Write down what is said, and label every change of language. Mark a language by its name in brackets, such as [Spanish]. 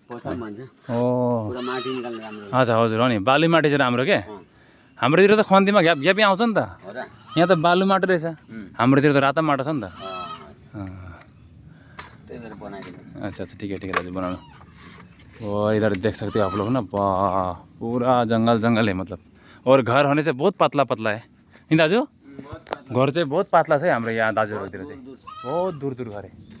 [Nepali] ओ हजुर हजुर हो नि, बालु माटी चाहिँ राम्रो के। हाम्रोतिर त खन्तीमा घ्यापी आउँछ नि त, यहाँ त बालु माटो रहेछ, हाम्रोतिर त रातो माटो छ नि त। [Hindi] अच्छा अच्छा ठीक है दाजु बनाना। वो इधर देख सकते हो आप लोग ना, पूरा जंगल है मतलब। और घर होने से बहुत पतला है नहीं दाजु, [Nepali] घर चाहिँ बहुत पातला छ है हाम्रो यहाँ दाजुहरूतिर चाहिँ, [Hindi] बहुत दूर घर है।